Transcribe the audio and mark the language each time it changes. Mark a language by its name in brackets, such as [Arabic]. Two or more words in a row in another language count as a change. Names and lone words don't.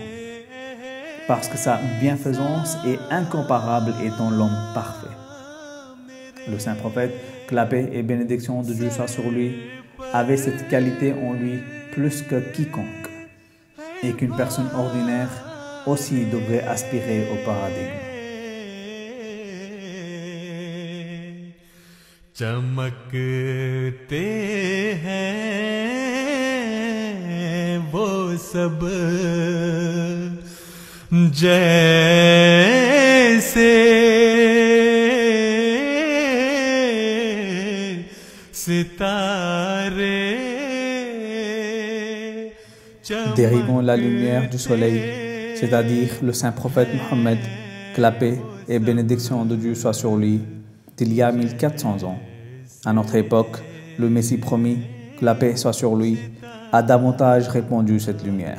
[French] Parce que sa bienfaisance est incomparable étant l'homme parfait. Le saint prophète, que la paix et bénédiction de Dieu soit sur lui, avait cette qualité en lui plus que quiconque, et qu'une personne ordinaire aussi devrait aspirer au paradis. [Hindi] चमकते हैं वो सब जैसे सितारे। [French] Dérivons la lumière du soleil, c'est-à-dire le saint prophète Mohammed, que la paix et bénédiction de Dieu soient sur lui, d'il y a 1400 ans. À notre époque, le Messie promis, que la paix soit sur lui, a davantage répandu cette lumière.